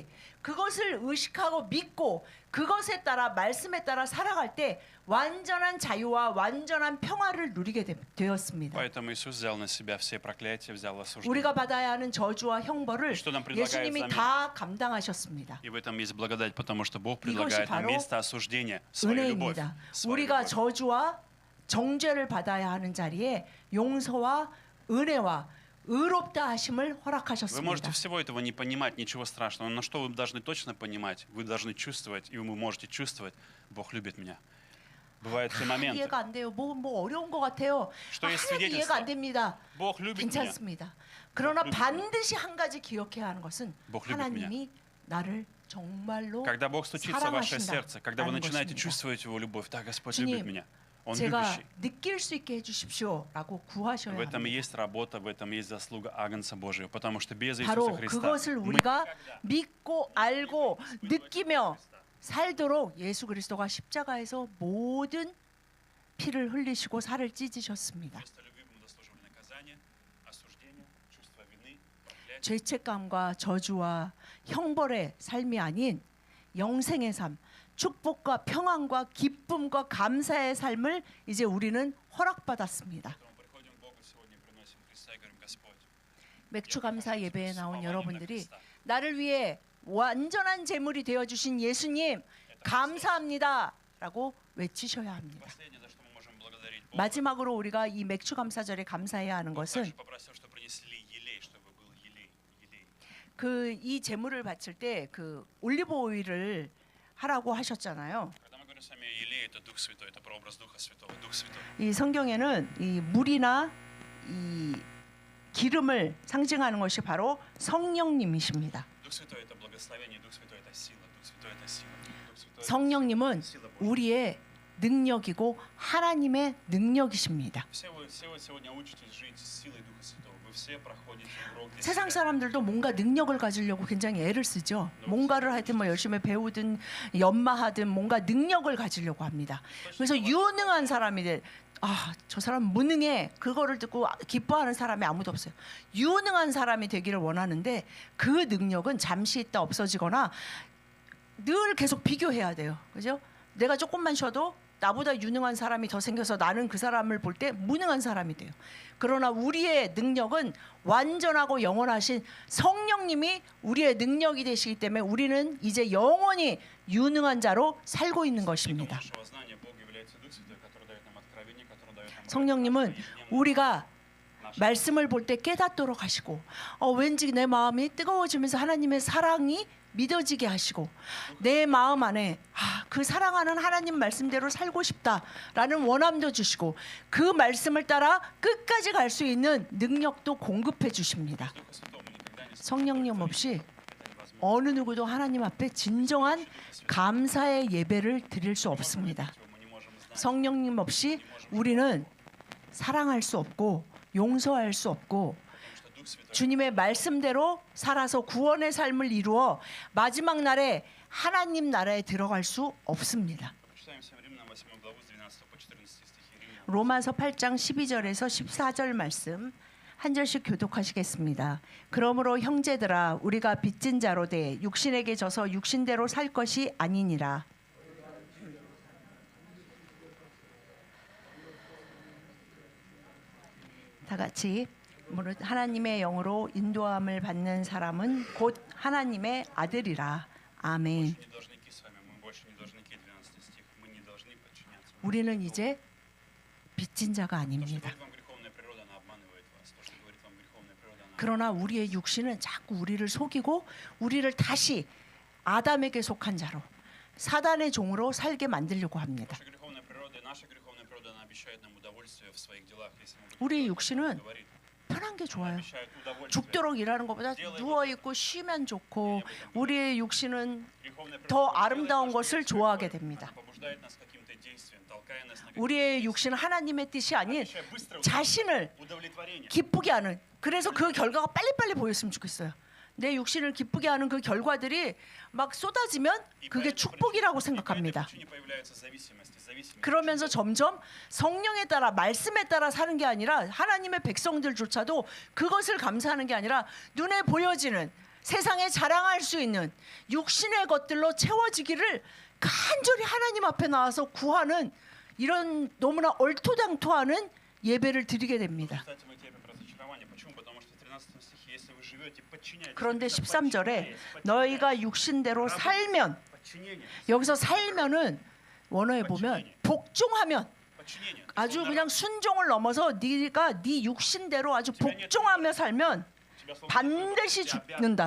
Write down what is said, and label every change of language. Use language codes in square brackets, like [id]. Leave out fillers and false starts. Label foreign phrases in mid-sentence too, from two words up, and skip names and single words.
[ko] 그것을 의식하고 믿고 그것에 따라 말씀에 따라 살아갈 때 완전한 자유와 완전한 평화를 누리게 되었습니다. [ru] Поэтому Иисус взял на себя все проклятия, взял осуждение. [ko] 우리가 받아야 하는 저주와 형벌을 [ru] Что нам предлагает [ko] 예수님이 [ru] взамен? [ko] 다 감당하셨습니다. [ru] И в этом есть благодать, потому что Бог [ko] 이것이 [ru] предлагает нам [ko] 바로 [ru] вместо осуждения свою любовь. [ko] 은혜입니다. [ru] свою [ko] 우리가 [ru] любовь. [ko] 저주와 정죄를 받아야 하는 자리에 용서와 은혜와 의롭다 하심을 [ru] Вы можете [ko] 허락하셨습니다. [ru] всего этого не понимать, ничего страшного, но что вы должны точно понимать, вы должны чувствовать, и вы можете чувствовать, Бог любит меня. Бывают все моменты. [ko] 이해가 안 돼요. 뭐 어려운 것 같아요. [ru] Что есть [ko] 하나도 이해가 안 [ru] свидетельство? [ko] 됩니다. [ru] Бог любит меня. [ko] 괜찮습니다. 그러나 [ru] любит [ko] 반드시 한 가지 기억해야 하는 것은 [ru] Бог любит [ko] 하나님이 나를 정말로 [ru] Когда Бог стучится в ваше сердце, когда вы [ko] 사랑하신다라는 [ru] начинаете [ko] 것입니다. [ru] чувствовать Его любовь, да, Господь [ko] 주님, [ru] любит меня, Он [ko] 제가 [ru] любящий. [ko] 느낄 수 있게 해주십시오라고 구하셔야 [ru] В этом и [ko] 합니다. [ru] есть работа, в этом есть заслуга Агнца Божьего, потому что без Иисуса [ko] 바로 [ru] Христа [ko] 그것을 [ru] мы [ko] 우리가 믿고 알고 느끼며 살도록 예수 그리스도가 십자가에서 모든 피를 흘리시고 살을 찢으셨습니다. [ru] вместо любви мы заслуживали наказания, осуждения, чувства вины, проклятия. [ko] 죄책감과 저주와 형벌의 삶이 아닌 영생의 삶, 축복과 평안과 기쁨과 감사의 삶을 이제 우리는 허락받았습니다. [ru] Поэтому приходим к Богу сегодня, приносим Христа и говорим: Господь, [ko] 맥주 감사 예배에 나온 [ru] Слава [ko] 여러분들이 [ru] Христа. [ko] 나를 위해 완전한 제물이 되어 주신 예수님 감사합니다라고 외치셔야 합니다. [ru] Последнее, за что мы можем благодарить Бога, [ko] 마지막으로 우리가 이 맥주 감사절에 감사해야 하는 [ru] Бог [ko] 것은 [ru] также попросил, чтобы принесли елей, чтобы был елей. [ko] 그 이 제물을 바칠 때 그 올리브 오일을 하라고 하셨잖아요. [ru] Когда мы говорим с вами о елее, это Дух Святой, это прообраз Духа Святого, Дух Святой. [ko] 이 성경에는 이 물이나 이 기름을 상징하는 것이 바로 성령님이십니다. [ru] Дух Святой это благословение, Дух Святой это сила, Дух Святой это сила. Дух Святой [ko] 성령님은 [ru] это сила Божья. [ko] 우리의 능력이고 하나님의 능력이십니다. [ru] Все вы сегодня учитесь жить с силой Духа Святого. Вы все проходите уроки. [ko] 세상 사람들도 뭔가 능력을 가지려고 굉장히 애를 쓰죠. 뭔가를 하여튼 뭐 열심히 배우든 연마하든 뭔가 능력을 가지려고 합니다. 그래서 유능한 사람이 돼. 아, 저 사람 무능해. 그거를 듣고 기뻐하는 사람이 아무도 없어요. 유능한 사람이 되기를 원하는데 그 능력은 잠시 있다 없어지거나 늘 계속 비교해야 돼요. 그죠? 내가 조금만 쉬어도 나보다 유능한 사람이 더 생겨서 나는 그 사람을 볼 때 무능한 사람이 돼요. 그러나 우리의 능력은 완전하고 영원하신 성령님이 우리의 능력이 되시기 때문에 우리는 이제 영원히 유능한 자로 살고 있는 것입니다. [ru] Нашего знания Бог является Дух Святой, который дает нам откровение, который дает нам [ko] 성령님은 우리가 말씀을 볼 때 깨닫도록 하시고 왠지 내 마음이 뜨거워지면서 하나님의 사랑이 믿어지게 하시고 내 마음 안에 그 사랑하는 하나님 말씀대로 살고 싶다라는 원함도 주시고 그 말씀을 따라 끝까지 갈 수 있는 능력도 공급해 주십니다. [ru] Духа Святого мы никогда не [ko] 성령님 없이 [ru] это невозможно. [ko] 어느 누구도 하나님 앞에 진정한 감사의 예배를 드릴 수 없습니다. [ru] Мы не можем знать, [ko] 성령님 없이 우리는 사랑할 수 없고 용서할 수 없고 [ru] что Дух Святой [ko] 주님의 말씀대로 살아서 구원의 삶을 이루어 마지막 날에 하나님 나라에 들어갈 수 없습니다. [ru] Прочитаем всем Римлянам 8 главу с 12 по 14 стихи Римлян. [ko] 로마서 8장 12절에서 14절 말씀 한 절씩 교독하시겠습니다. 그러므로 형제들아 우리가 빚진 자로 돼 육신에게 져서 육신대로 살 것이 아니니라. 다 같이 무릇 하나님의 영으로 인도함을 받는 사람은 곧 하나님의 아들이라. 아멘. [ru] Мы не должны идти с вами, мы больше не должны идти 12 стих, мы не должны подчиняться. [ko] 우리는 이제 빚진 자가 [ru] То, что [ko] 아닙니다. [ru] говорит вам греховная природа, она обманывает вас. То, что говорит вам греховная природа, она [ko] 그러나 우리의 육신은 자꾸 우리를 속이고 우리를 다시 아담에게 속한 자로 사단의 종으로 살게 만들려고 합니다. [ru] Наша греховная природа, наша греховная природа, она обещает нам удовольствие в своих делах, если мы будем [ko] 우리의 [ru] делать, как [ko] 육신은 [ru] она говорит. [ko] 편한 게 [ru] Она [ko] 좋아요. [ru] обещает удовольствие. [ko] 죽도록 일하는 것보다 누워 있고 쉬면 좋고 우리의 육신은 [ru] Греховная [ko] 더 [ru] природа [ko] 아름다운 [ru] делает [ko] 것을 [ru] нас [ko] 좋아하게 [ru] грешными. [ko] 됩니다. [ru] Она побуждает нас к каким-то действиям, толкая нас на какие-то [ko] 우리의 육신은 하나님의 뜻이 아닌 [ru] обещая быстрого [ko] 자신을 [ru] удовлетворения. [ko] 기쁘게 하는, 그래서 그 결과가 빨리빨리 보였으면 좋겠어요. 내 육신을 기쁘게 하는 그 결과들이 막 쏟아지면 [ru] И [ko] 그게 [ru] по этой [ko] 축복이라고 [ru] причине [ko] 생각합니다. [ru] появляются зависимости. [ko] 그러면서 점점 성령에 따라, 말씀에 따라 사는 게 아니라 하나님의 백성들조차도 그것을 감사하는 게 아니라 눈에 보여지는, 세상에 자랑할 수 있는 육신의 것들로 채워지기를 간절히 하나님 앞에 나와서 구하는, 이런 너무나 얼토당토하는 예배를 드리게 됩니다. [ru] Кстати, мы терпим разочарование. Почему? Потому что в 13 стихе, если вы живете, подчиняйтесь. [ko] 그런데 [ru] Именно [ko] 13절에 [ru] подчиняясь, [ko] 너희가 육신대로 살면, [ru] подчинение. [ko] 여기서 살면은 원어에 보면 복종하면, [ru] Подчинение. [ko] 아주 그냥 순종을 넘어서 네가 네 육신대로 아주 복종하며 살면 반드시 죽는다.